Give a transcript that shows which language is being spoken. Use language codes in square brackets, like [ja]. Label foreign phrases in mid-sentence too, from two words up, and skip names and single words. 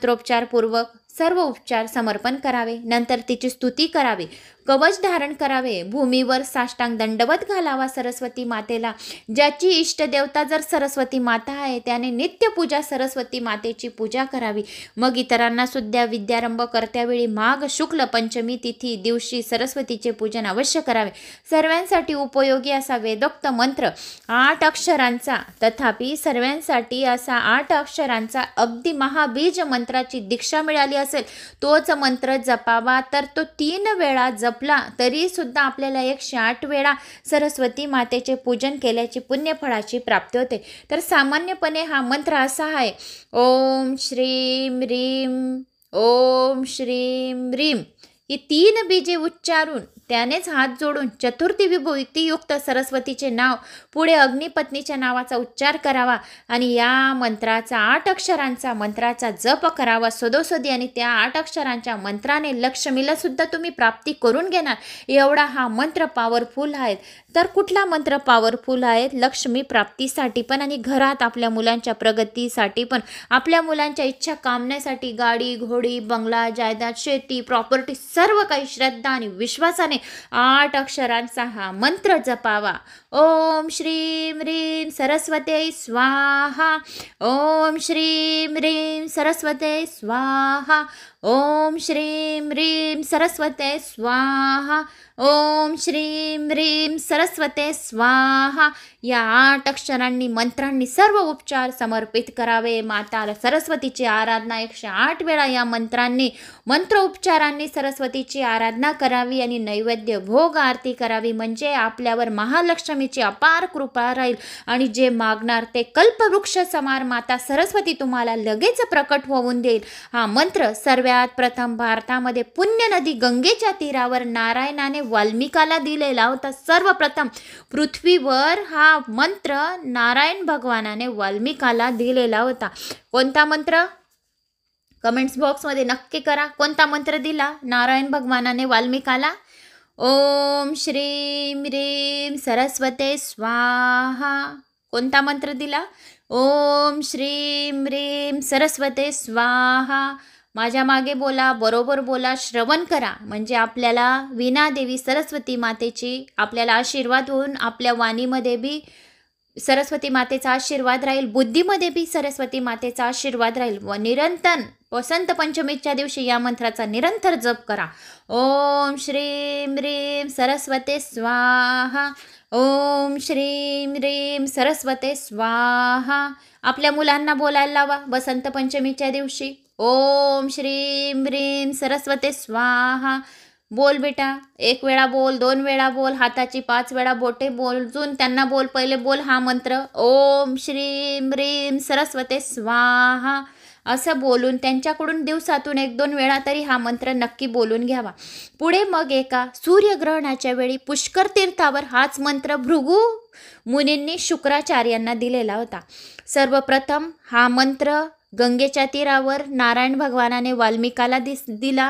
[mr] मग मंत्रोपचारपूर्वक सर्व उपचार समर्पण करावे. नंतर तिची स्तुती करावी, कवच धारण करावे, भूमीवर साष्टांग दंडवत घालावा सरस्वती मातेला. ज्याची इष्टदेवता जर सरस्वती माता आहे त्याने नित्यपूजा सरस्वती मातेची पूजा करावी. मग इतरांना सुद्धा विद्यारंभ करत्यावेळी माघ शुक्ल पंचमी तिथी दिवशी सरस्वतीचे पूजन अवश्य करावे. सर्वांसाठी उपयोगी असा वेदोक्त मंत्र 8 अक्षरांचा, तथापि सर्वांसाठी असा 8 अक्षरांचा अगदी महाबीज मंत्राची दीक्षा मिळाली असेल तोच मंत्र जपावा. तर तो 3 वेळा जपला तरी सुद्धा आपल्याला 108 वेळा सरस्वती मातेचे पूजन केल्याची पुण्यफळाची प्राप्ती होते. तर सामान्यपणे हा मंत्र असा आहे, [sa] ओम श्रीम ह्रीम ओम श्रीम ह्रीम. [mr] ही 3 बीजे उच्चारून त्यानेच हात जोडून चतुर्थी विभूतीयुक्त सरस्वतीचे नाव पुढे अग्निपत्नीच्या नावाचा उच्चार करावा आणि या मंत्राचा 8 अक्षरांचा मंत्राचा जप करावा सदोसदी. आणि त्या 8 अक्षरांच्या मंत्राने लक्ष्मीला सुद्धा तुम्ही प्राप्ती करून घेणार. एवढा हा मंत्र पॉवरफुल आहे. तर कुठला मंत्र पॉवरफुल आहे? लक्ष्मी प्राप्तीसाठी पण आणि घरात आपल्या मुलांच्या प्रगतीसाठी पण, आपल्या मुलांच्या इच्छा कामण्यासाठी, गाडी घोडी बंगला जायदाद शेती प्रॉपर्टी सर्व काही श्रद्धा आणि विश्वासाने 8 अक्षरांचा हा मंत्र जपावा. [sa] ओम श्रीम ह्रीम सरस्वते स्वाहा. ओम श्रीम ह्रीम सरस्वते स्वाहा. ओम श्रीम ह्रीम सरस्वते स्वाहा. ओम श्रीम ह्रीम सरस्वते स्वाहा. [mr] या 8 अक्षरांनी मंत्रांनी सर्व उपचार समर्पित करावे. माता सरस्वतीची आराधना 108 वेळा या मंत्रांनी मंत्रोपचारांनी सरस्वतीची आराधना करावी आणि नैवेद्य भोग आरती करावी. म्हणजे आपल्यावर महालक्ष्मीची अपार कृपा राहील आणि जे मागणार ते कल्पवृक्ष समार माता सरस्वती तुम्हाला लगेच प्रकट होऊन देईल. हा मंत्र सर्वात प्रथम भारतामध्ये पुण्य नदी गंगेच्या तीरावर नारायणाने वाल्मिकाला दिलेला होता. सर्वप्रथम पृथ्वीवर हा मंत्र नारायण भगवानाने वाल्मिकाला दिलेला होता. कोणता मंत्र? कमेंट्स बॉक्समध्ये नक्की करा. कोणता मंत्र दिला नारायण भगवानाने वाल्मिकाला? [sa] ओम श्रीम ह्रीम सरस्वते स्वाहा. [mr] कोणता मंत्र दिला? [sa] ओम श्रीम ह्रीम सरस्वते स्वाहा. [mr] माझ्या मागे बोला, बरोबर बोला, श्रवण करा. म्हणजे आपल्याला वीणादेवी सरस्वती मातेची आपल्याला आशीर्वाद होऊन आपल्या वाणीमध्ये बी सरस्वती मातेचा आशीर्वाद राहील, बुद्धीमध्ये बी सरस्वती मातेचा आशीर्वाद राहील. व निरंतर वसंत पंचमीच्या दिवशी या मंत्राचा निरंतर जप करा. [sa] ओम श्रीम ह्रीम सरस्वते स्वाहा. ओम श्रीम ह्रीम सरस्वते स्वाहा. [mr] आपल्या मुलांना बोलायला लावा वसंत पंचमीच्या दिवशी. [sa] ओम श्रीम ह्रीम सरस्वते स्वाहा. [mr] बोल बेटा, 1 वेळा बोल, 2 वेळा बोल, हाताची 5 वेळा बोटे बोलून त्यांना बोल. पहिले बोल हा मंत्र [sa] ओम श्रीम ह्रीम सरस्वते स्वाहा [mr] असं बोलून त्यांच्याकडून दिवसातून 1-2 वेळा तरी हा मंत्र नक्की बोलून घ्यावा. पुढे मग एका सूर्यग्रहणाच्या वेळी पुष्कर तीर्थावर हाच मंत्र भृगु मुनींनी शुक्राचार्यांना दिलेला होता. सर्वप्रथम हा मंत्र गंगेच्या तीरावर नारायण भगवानाने वाल्मिकाला दिला.